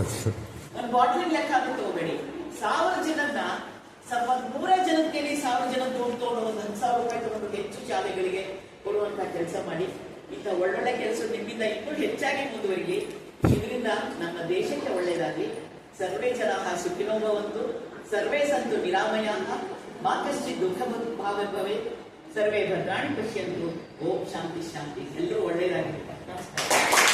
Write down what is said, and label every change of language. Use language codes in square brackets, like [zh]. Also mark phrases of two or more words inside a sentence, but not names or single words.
[kn] ಒಂದು ಬಾಟ್ಲಿಗೆ ಲೆಕ್ಕ ಅಂತ ತಗೋಬೇಡಿ. 1000 ಜನನ್ನ ಸ್ವಲ್ಪ 100 ಜನದ ಕೇಳಿ 1000 ಜನ ದುಡ್ಡು ತಗೊಂಡು 10,000 ರೂಪಾಯಿ ತಗೊಂಡು ಹೆಚ್ಚು ಶಾಲೆಗಳಿಗೆ ಕೊಡುವಂತ ಕೆಲಸ ಮಾಡಿ. ಇಂಥ ಒಳ್ಳೊಳ್ಳೆ ಕೆಲಸ ನಿಮ್ಮಿಂದ ಇನ್ನೂ ಹೆಚ್ಚಾಗಿ ಮುಂದುವರಿಲಿ. ಇದರಿಂದ ನಮ್ಮ ದೇಶಕ್ಕೆ ಒಳ್ಳೆಯದಾಗಿ. [sa] ಸರ್ವೇ ಜನಾಃ ಸುಖಿನೋ ಭವಂತು, ಸರ್ವೇ ಸಂತು ನಿರಾಮಯಾಃ, ಮಾ ಕಶ್ಚಿತ್ ದುಃಖ ಭಾಗ್ಭವೇತ್, ಸರ್ವೇ ಭದ್ರಾಣಿ ಪಶ್ಯಂತು. ಓಂ ಶಾಂತಿ ಶಾಂತಿ. [kn] ಎಲ್ಲರೂ ಒಳ್ಳೆಯದಾಗಿರ್ತಾರೆ. ನಮಸ್ಕಾರ.